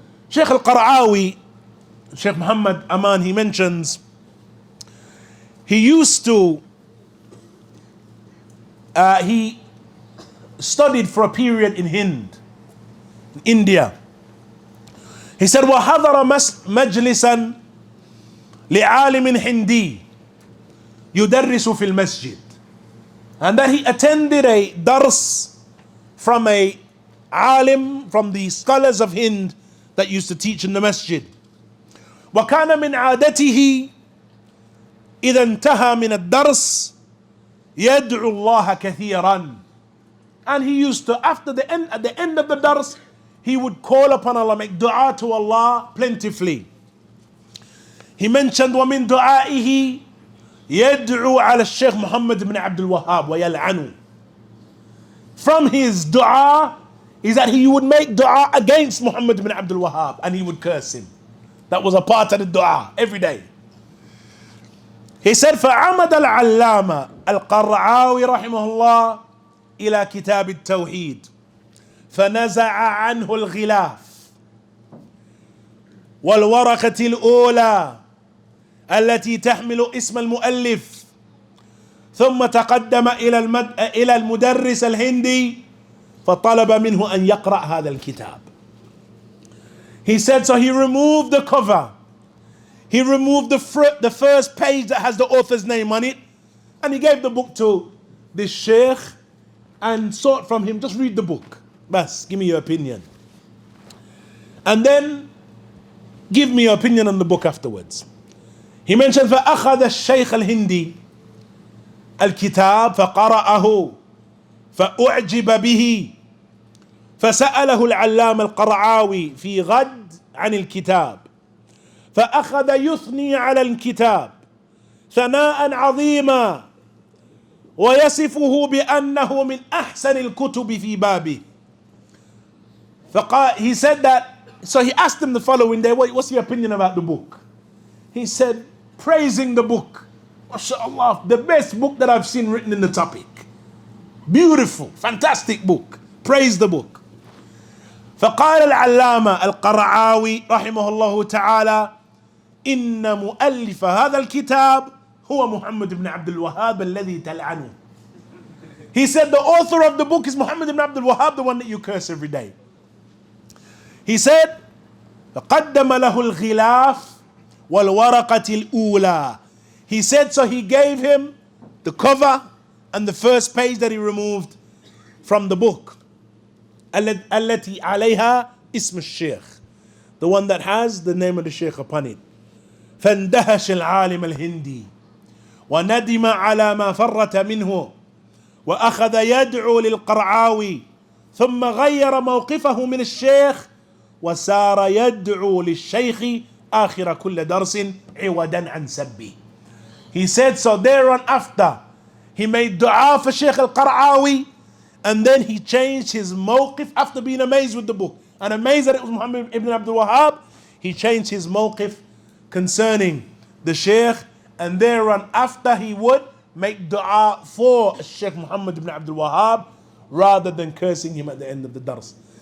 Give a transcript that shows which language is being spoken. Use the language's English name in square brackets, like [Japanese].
[English] Sheikh al-Qara'awi, Sheikh Muhammad Aman, he mentions, he used to, he studied for a period in Hind, in India. He said, [Arabic] وَحَضَرَ مَجْلِسًا لِعَالِمٍ هِنْدِي يُدَرِّسُ فِي الْمَسْجِدِ. [English] And that he attended a dars from a alim, from the scholars of Hind that used to teach in the masjid. [Arabic] وَكَانَ مِنْ عَادَتِهِ إِذَا انْتَهَى مِنَ الدَّرْسِ يَدْعُ اللَّهَ كَثِيرًا. [English] And he used to, at the end of the dars, he would call upon Allah, make dua to Allah plentifully. he mentioned [Arabic] وَمِن دُعَائِهِ يَدْعُو عَلى الشيخ محمد بن عبد الوهاب ويلعنه. [English] From his dua is that he would make dua against Muhammad ibn Abdul Wahhab and he would curse him. That was a part of the dua every day. He said, [Arabic] فَعَمَدَ الْعَلَّامَ الْقَرْعَاوِي رحمه الله إلى كتاب التوحيد فنزع عنه الغلاف والورقة الأولى التي تحمل اسم المؤلف ثم تقدم إلى المدرس الهندي فطلب منه أن يقرأ هذا الكتاب. [English] He said, so he removed the cover. He removed the first page that has the author's name on it, and he gave the book to this sheikh and sought from him, just read the book. Bas, give me your opinion. And then give me your opinion on the book afterwards. He mentioned, [Arabic] فأخذ الشيخ الهندي الكتاب فقرأه فأعجب به فسأله العلامة القرعاوي في غد عن الكتاب فأخذ يثني على الكتاب ثناء عظيما ويصفه بأنه من أحسن الكتب في بابه. [English] He said that, so he asked him the following day, what's your opinion about the book? He said, praising the book. MashaAllah, the best book that I've seen written in the topic. Beautiful, fantastic book. Praise the book. [Arabic] فقال العلامة القرعاوي رحمه الله تعالى إن مؤلف هذا الكتاب هو محمد بن عبد الوهاب الذي تلعنه. [English] He said the author of the book is Muhammad ibn Abdul Wahhab, the one that you curse every day. He said [Arabic] فقدم له الغلاف والورقة الأولى. [English] He said, so he gave him the cover and the first page that he removed from the book. [Arabic] التي عليها اسم الشيخ, [English] the one that has the name of the sheikh upon it. [Arabic] فاندهش العالم الهندي وندم على ما فرط منه وأخذ يدعو للقرعاوي ثم غير موقفه من الشيخ وسار يدعو للشيخ آخر كل درس عودا عن سبه. [English] He said, so thereon after he made dua for Shaykh al-Qar'awi, and then he changed his mawqif after being amazed with the book and amazed that it was Muhammad ibn Abdul Wahhab. He changed his mawqif concerning the Shaykh, and thereon after he would make dua for Shaykh Muhammad ibn Abdul Wahhab rather than cursing him at the end of the dars.